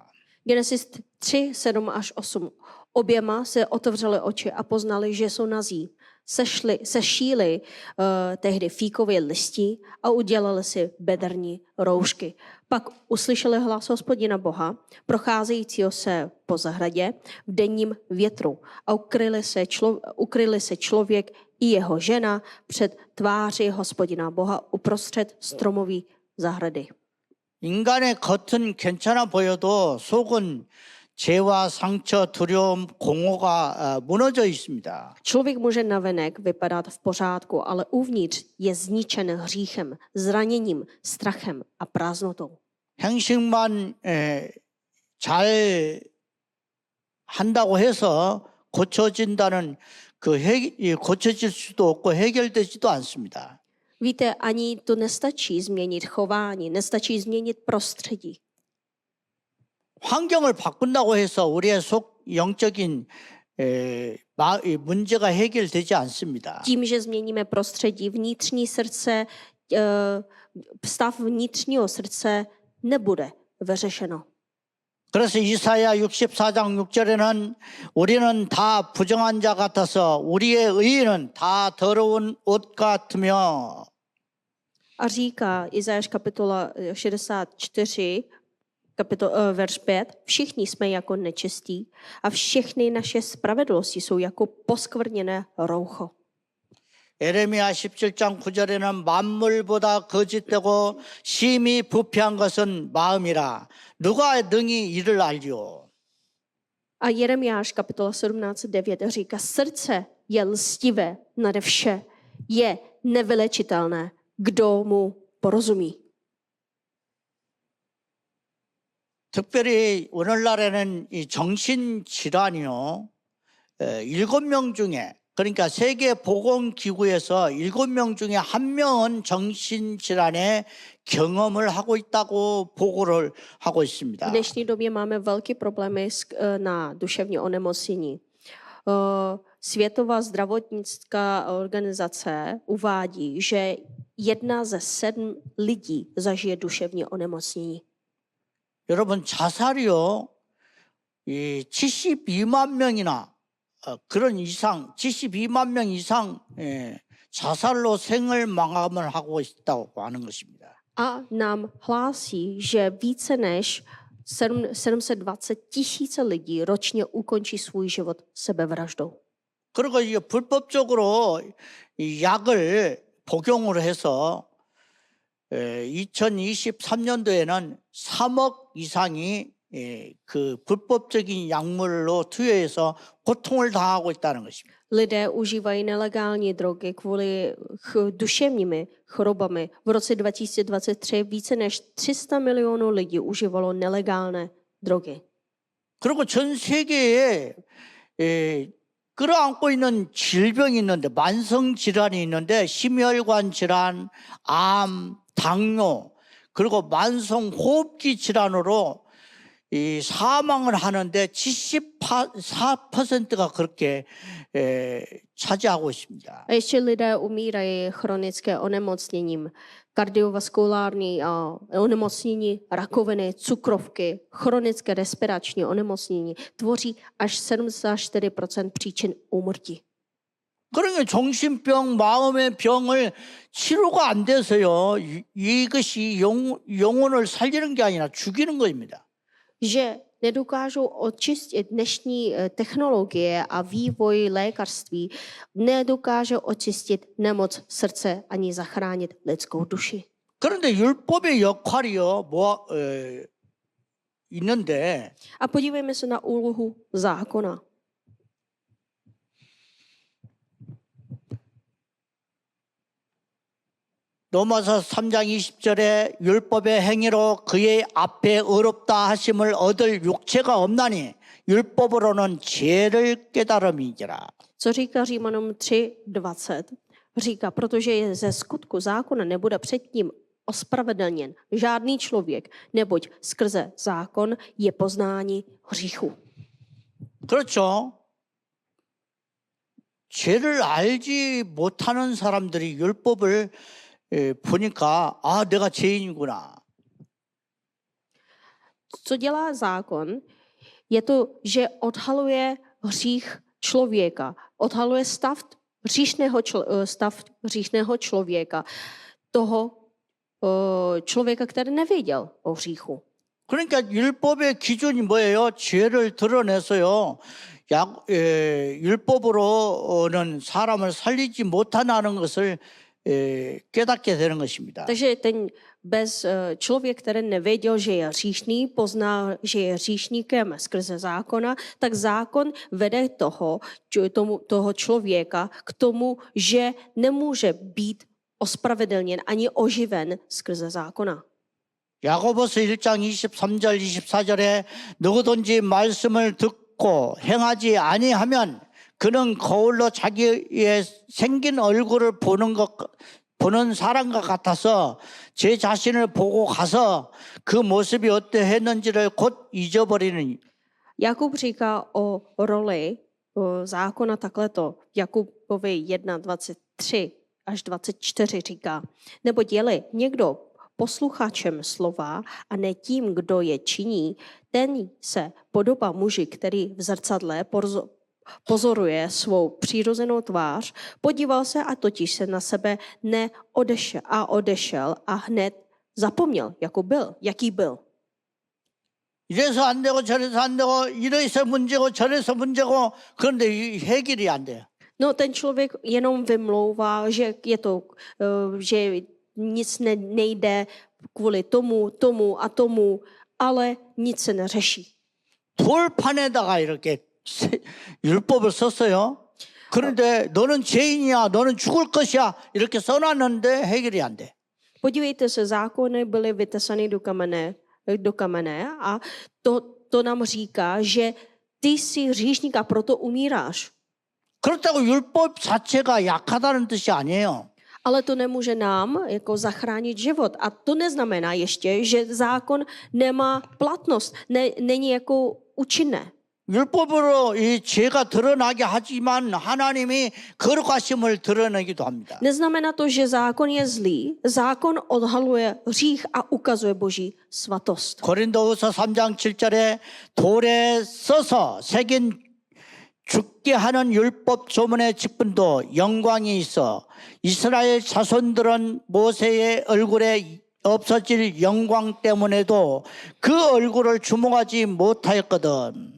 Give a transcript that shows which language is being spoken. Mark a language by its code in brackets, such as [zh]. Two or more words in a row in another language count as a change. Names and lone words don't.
[cs] Genesis 3, 7 až 8. Oběma se otevřely oči a poznali, že jsou nazí. Sešíli tehdy fíkové listi a udělali si bederní roušky. Pak uslyšeli hlas Hospodina Boha, procházejícího se po zahradě v denním větru a ukryli se člověk i jeho žena před tváří Hospodina Boha uprostřed stromový zahrady. [ko] 인간의 겉은 괜찮아 보여도 속은 죄와 상처, 두려움, 공허가 무너져 있습니다. [cs] Člověk může navenek vypadat v pořádku, ale uvnitř je zničen hříchem, zraněním, strachem a prázdnotou. [ko] 행식만 잘 한다고 해서 고쳐진다는 고쳐질 수도 없고 해결되지도 않습니다. [cs] Víte, ani to nestačí změnit chování, nestačí změnit prostředí. [ko] 환경을 바꾼다고 해서 우리의 속 영적인 문제가 해결되지 않습니다. [cs] Tím, že změníme prostředí, vnitřní srdce, stav vnitřního srdce nebude vyřešeno. [ko] 그래서 이사야 64장 6절에는 우리는 다 부정한 자 같아서 우리의 의는 다 더러운 옷 같으며 [cs] A říká Izajáš kapitola 64, verš 5, všichni jsme jako nečistí a všechny naše spravedlnosti jsou jako poskvrněné roucho. [ko] 에레미야 17장 9절에는 만물보다 거짓되고 심히 부패한 것은 마음이라 누가 능히 이를 알리오. [cs] A Jeremiáš kapitola 17:9 říká, srdce je lstivé nade vše, je nevylečitelné, kdo mu porozumí. [ko] 특별히 오늘날에는 이 정신질환이요 7명 중에 그러니까 세계 보건기구에서 7명 중에 1명은 정신질환의 경험을 하고 있다고 보고를 하고 있습니다. [cs] V dnešní době máme velké problémy na duševní onemocnění. Světová zdravotnická organizace uvádí, že 1 ze 7 lidí zažije duševní onemocnění. [ko] 여러분 자살이요 72만 명이나 그런 이상 72만 명 이상 자살로 생을 마감을 하고 있다고 하는 것입니다. [cs] A nám hlásí, že více než 720 tisíce lidí ročně ukončí svůj život sebevraždou. [ko] 그리고 이게 불법적으로 이 약을 복용을 해서 2023년도에는 3억 이상이 그 불법적인 약물로 투여해서 고통을 당하고 있다는 것입니다. [cs] Lidé užívají nelegální drogy kvůli duševními chorobami. V roce 2023 více než 300 milionů lidí užívalo nelegální drogy. [ko] 그리고 전 세계에 끌어안고 있는 질병이 있는데 만성 질환이 있는데 심혈관 질환, 암, 당뇨 그리고 만성 호흡기 질환으로 이 사망을 하는데 74%가 그렇게 차지하고 있습니다. [cs] A ještě lidé umírají chronické onemocněním, kardiovaskulární onemocnění, rakoviny, cukrovky, chronické respirační onemocnění tvoří až 74% příčin úmrtí. [ko] 그러니까 정신병, 마음의 병을 치료가 안 돼서요. 이것이 영혼을 살리는 게 아니라 죽이는 것입니다. [cs] Že nedokážou očistit dnešní technologie a vývoj lékařství, nedokáže očistit nemoc srdce ani zachránit lidskou duši. [ko] 그런데 율법의 역할이요, 있는데 [cs] A podívejme se na úlohu zákona. [ko] 로마서 3장 20절에 율법의 행위로 그의 앞에 의롭다 하심을 얻을 육체가 없나니 율법으로는 죄를 깨달음이니라. [cs] Co říká Římanům 3:20? Říká, protože je ze skutku zákona nebude předtím ospravedlněn žádný člověk, neboť skrze zákon je poznání hříchu. [ko] 그렇죠. 죄를 알지 못하는 사람들이 율법을 보니까 아, 내가 죄인이구나. [cs] Co dělá zákon, je to, že odhaluje hřích člověka, odhaluje stav hříšného člověka, toho člověka, který nevěděl o hříchu. [ko] 그러니까 율법의 기준이 뭐예요? 죄를 드러내서요. 율법으로는 사람을 살리지 못하는 것을 깨닫게 되는 것입니다. [cs] Takže ten člověk, který nevěděl, že je hříšný, pozná, že je hříšníkem skrze zákona, tak zákon vede toho člověka k tomu, že nemůže být ospravedlněn ani oživen skrze zákona. [ko] 야고보서 1장 23절 24절에 누구든지 말씀을 듣고 행하지 아니하면 그는 거울로 자기의 생긴 얼굴을 보는 사람과 같아서 제 자신을 보고 가서 그 모습이 어떠했는지를 곧 잊어버리는. [cs] Jakub říká o roli zákona takhleto. Jakubovi 1:23 až 24 říká, neboť je-li někdo posluchačem slova a ne tím, kdo je činí, ten se podobá muži, který v zrcadle pozoruje svou přirozenou tvář, podíval se a totiž se na sebe odešel a hned zapomněl, jaký byl. [ko] 이래서 안 되고 저래서 안 되고 이래서 문제고 저래서 문제고 그런데 해결이 안 돼요. [cs] No, ten člověk jenom vymlouvá, že je to, že nic nejde kvůli tomu a tomu, ale nic se neřeší. [ko] 돌판에다가 이렇게 율법을 썼어요. 그런데 너는 죄인이야, 너는 죽을 것이야 이렇게 써놨는데 해결이 안 돼. [cs] Podívejte se, zákony byly vytesány do kamene a to nám říká, že ty jsi hříšník a proto umíráš. [ko] 그렇다고 율법 자체가 약하다는 뜻이 아니에요. [cs] Ale to nemůže nám jako zachránit život. A to neznamená ještě, že zákon nemá platnost, není jako účinné. [ko] 율법으로 이 죄가 드러나게 하지만 하나님이 거룩하심을 드러내기도 합니다. [cs] Neznamená to, že zákon je zlý. Zákon odhaluje hřích a ukazuje Boží svatost. [ko] 고린도후서 3장 7절에 돌에 써서 새긴 죽게 하는 율법 조문의 직분도 영광이 있어 이스라엘 자손들은 모세의 얼굴에 없어질 영광 때문에도 그 얼굴을 주목하지 못하였거든.